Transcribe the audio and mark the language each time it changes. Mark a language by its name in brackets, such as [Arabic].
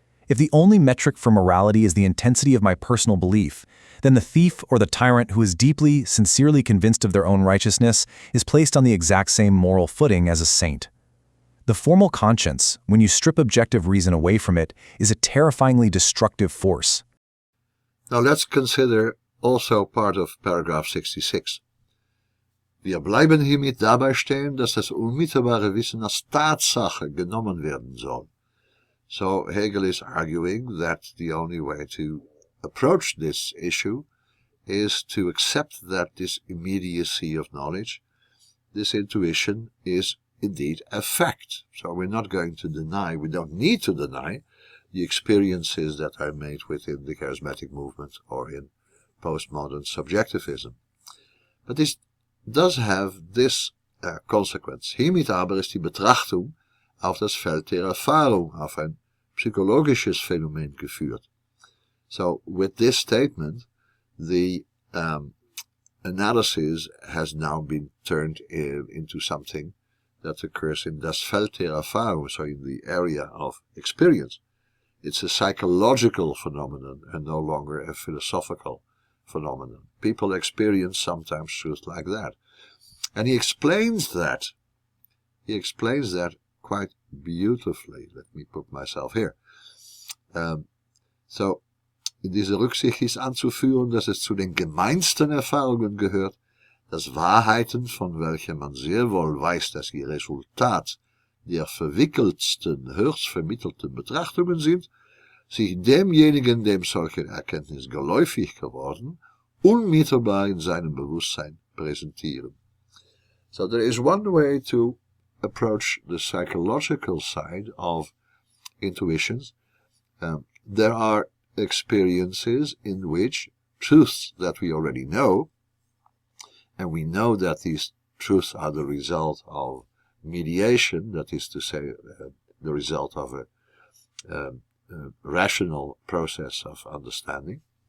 [English] If the only metric for morality is the intensity of my personal belief, then the thief or the tyrant who is deeply, sincerely convinced of their own righteousness is placed on the exact same moral footing as a saint. The formal conscience, when you strip objective reason away from it, is a terrifyingly destructive force. Now let's consider also part of paragraph 66. [German] Wir bleiben hiermit dabei stehen, dass das unmittelbare Wissen als Tatsache genommen werden soll. [English] So Hegel is arguing that the only way to approach this issue is to accept that this immediacy of knowledge, this intuition, is indeed a fact. So we're not going to deny, we don't need to deny the experiences that are made within the charismatic movement or in postmodern subjectivism. But this does have this consequence. [German] Hiermit aber ist die Betrachtung auf das Feld der Erfahrung, auf ein psychologisches Phänomen geführt. [English] So with this statement, the analysis has now been turned into something that occurs in [German] das Feld der Erfahrung, [English] so in the area of experience. It's a psychological phenomenon and no longer a philosophical phenomenon. People experience sometimes truth like that. And he explains that. He explains that quite beautifully. Let me put myself here. [German] So, in dieser Rücksicht ist anzuführen, dass es zu den gemeinsten Erfahrungen gehört, dass Wahrheiten, von welchen man sehr wohl weiß, dass sie Resultat der verwickeltsten, höchst vermittelten Betrachtungen sind, sich demjenigen, dem solche Erkenntnis geläufig geworden, unmittelbar in seinem Bewusstsein präsentieren. [English] So there is one way to approach the psychological side of intuitions. There are experiences in which truths that we already know, and we know that these truths are the result of mediation, that is to say, the result of a rational process of understanding.